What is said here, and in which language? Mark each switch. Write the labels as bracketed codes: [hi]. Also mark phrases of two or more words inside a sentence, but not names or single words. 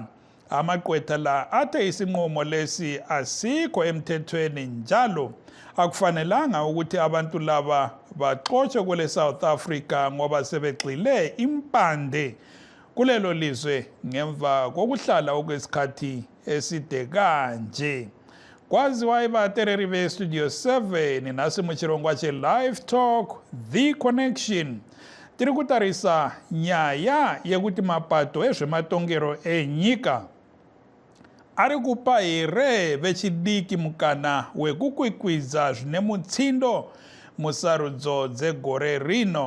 [nd] Amaqweta la athe isinqumo lesi asikho emthethweni njalo akufanelanga ukuthi abantu laba baxoshwe kwele South Africa ngoba sebegxile impande kulelo lizwe ngemva kokuhlala okwesikhathi eside kanje. [sn] Kwaziwa ibatereri be-Studio 7 nasi muchirongwa che-Livetalk, The Connection. Tiri kutarisa nyaya yekuti mapato ezvematongero enyika ari kupa here vechidiki mukana wekukwikwidza zvine mutsindo musarudzo dzegore rino.